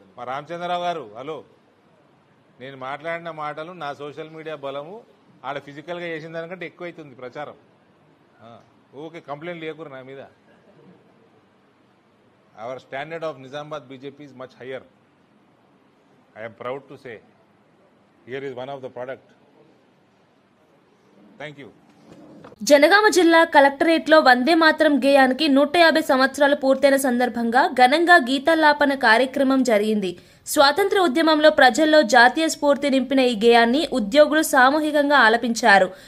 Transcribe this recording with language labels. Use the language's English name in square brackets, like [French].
[Telugu] రామచంద్రరావు గారు, హలో, నేను మాట్లాడిన మాటలు నా సోషల్ మీడియా బలము ఆడ ఫిజికల్గా చేసిన దానికంటే ఎక్కువైతుంది ప్రచారం. ఓకే, కంప్లైంట్ లేకురు నా మీద. [English] Our standard of Nizamabad BJP is much higher. I am proud to say here is one of the product. Thank you. [Telugu] Janagama జిల్లా కలెక్టరేట్లో వందే మాతరం గేయానికి 150 సంవత్సరాలు పూర్తయిన సందర్భంగా ఘనంగా గీతాలాపన కార్యక్రమం జరిగింది. స్వాతంత్ర ఉద్యమంలో ప్రజల్లో జాతీయ స్ఫూర్తి నింపిన ఈ గేయాన్ని ఉద్యోగులు సామూహికంగా ఆలపించారు.